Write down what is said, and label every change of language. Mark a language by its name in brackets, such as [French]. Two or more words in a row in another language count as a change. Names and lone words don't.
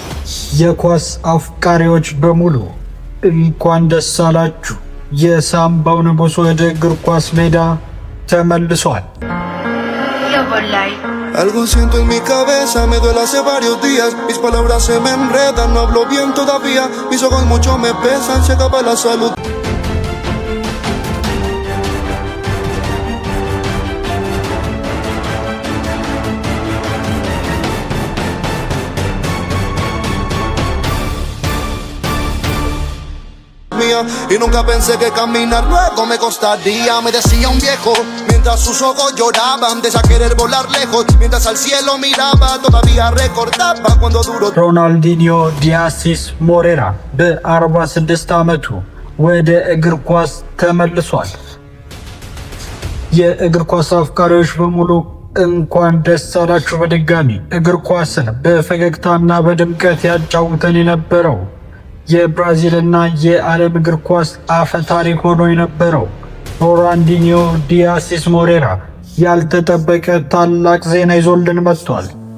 [Amharic] የኳስ አፍቃሪዎች በሙሉ እንኳን ደስ አላችሁ! የሳምባው ንጉሥ ወደ እግር ኳስ ሜዳ ተመልሷል። [Spanish] Algo siento en mi cabeza, me duele hace varios días. Mis palabras se me enredan, no hablo bien todavía. Mis ojos mucho me pesan, se acaba la salud. Y nunca pensé que caminar luego me costaría. Me decía un viejo mientras sus ojos lloraban de querer volar lejos, mientras al cielo miraba todavía recordaba cuando duro. [Amharic] ሮናልዲኒዮ ዲያሲስ ሞሬራ በ46 ዓመቱ ወደ እግር ኳስ ተመልሷል። የእግር ኳስ አፍቃሪዎች በሙሉ እንኳን ደስ አላችሁ! በድጋሚ እግር ኳስን በፈገግታና በድምቀት ያጫውተን የነበረው የብራዚልና የዓለም እግር ኳስ አፈ ታሪክ ሆኖ የነበረው ሮናልዲኒዮ ዲያሲስ ሞሬራ ያልተጠበቀ ታላቅ ዜና ይዞልን መጥቷል።